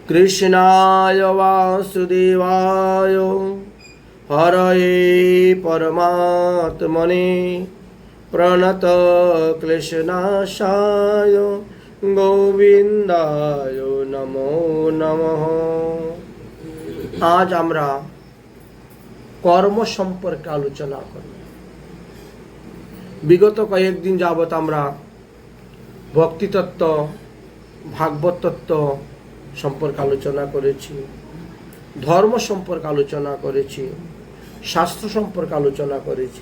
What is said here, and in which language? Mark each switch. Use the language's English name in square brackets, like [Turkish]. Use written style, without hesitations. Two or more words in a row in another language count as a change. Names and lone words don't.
[Sanskrit] कृष्णाय वासुदेवाय हरये परमात्मने प्रणत क्लेशनाशाय गोविंदाय नमो नमः। [Bangla] आज আমরা কর্ম সম্পর্কে আলোচনা করব। বিগত কয়েকদিন যাবত আমরা ভক্তি তত্ত্ব, ভাগবত তত্ত্ব সম্পর্কে আলোচনা করেছি, ধর্ম সম্পর্কে আলোচনা করেছি, শাস্ত্র সম্পর্কে আলোচনা করেছি।